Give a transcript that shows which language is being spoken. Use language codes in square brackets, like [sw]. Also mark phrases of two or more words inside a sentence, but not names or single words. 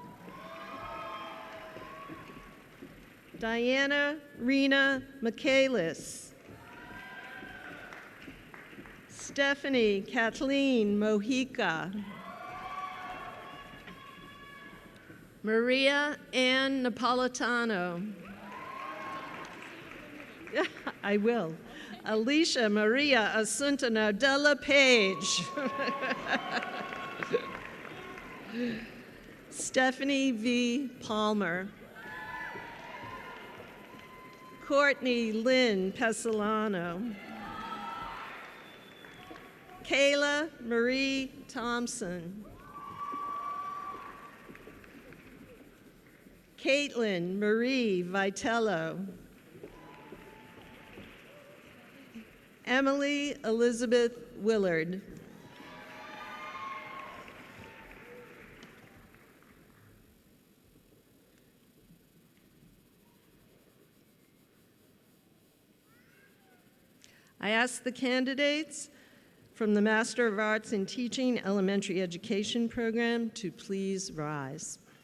[en] Diana Rena Michaelis. Stephanie Kathleen Mojica. Maria Ann Napolitano. I will. Alicia Maria Asunta Nardella Page. Stephanie V. Palmer, Courtney Lynn Pesolano, Kayla Marie Thompson, Caitlin Marie Vitello, Emily Elizabeth Willard, I ask the candidates from the Master of Arts in Teaching Elementary Education program to please rise.